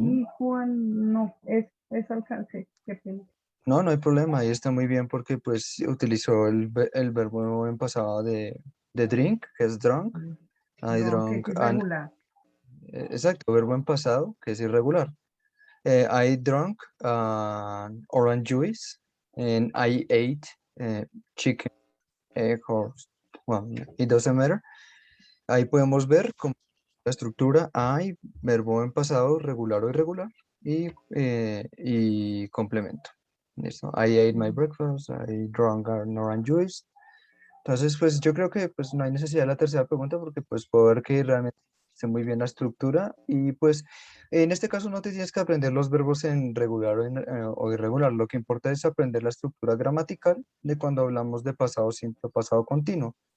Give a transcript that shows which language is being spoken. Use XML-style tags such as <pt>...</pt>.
<es>Y cuando, no, es alcancé, qué pena. No, no hay problema, ahí está muy bien porque pues utilizó el verbo en pasado de drink, que es drunk.</es> <en>I</en> <es>Drunk, que es irregular. exacto, verbo en pasado, que es irregular.</es> <en>I drank orange juice and I ate chicken, egg, or, well, it doesn't matter.</en> <es>Ahí podemos ver como la estructura I, verbo en pasado, regular o irregular, y complemento. ¿Listo?</es> <en>I ate my breakfast, I drank an orange juice.</en> <es>Entonces, pues yo creo que pues no hay necesidad de la tercera pregunta porque pues puedo ver que realmente esté muy bien la estructura y pues en este caso no te tienes que aprender los verbos en regular o irregular. Lo que importa es aprender la estructura gramatical de cuando hablamos de pasado simple o pasado continuo.</es>